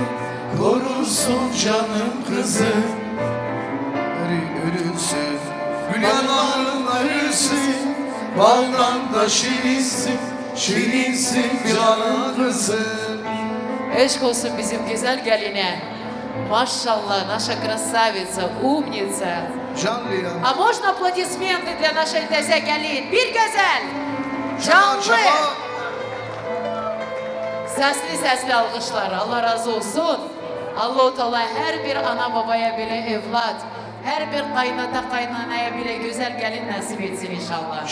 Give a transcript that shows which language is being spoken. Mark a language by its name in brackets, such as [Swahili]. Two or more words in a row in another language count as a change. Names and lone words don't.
[Turkish] Korursun canım kızım Ölürsün Günahların ölürsün Baldan da şirinsin Şirinsin canım kızım Eşk olsun bizim güzel geline. Maşallah, [Russian] наша красавица, умница. [Turkish] Canlı ya [Russian] А можно аплодисменты для нашей [Turkish] Teze Gelin? Bir güzel, canlı. Sesli sesli alkışlar, Allah razı olsun. Allah-u Teala her bir ana babaya bile evlat, her bir kaynata kaynanaya bile güzel gelin nasip etsin inşallah.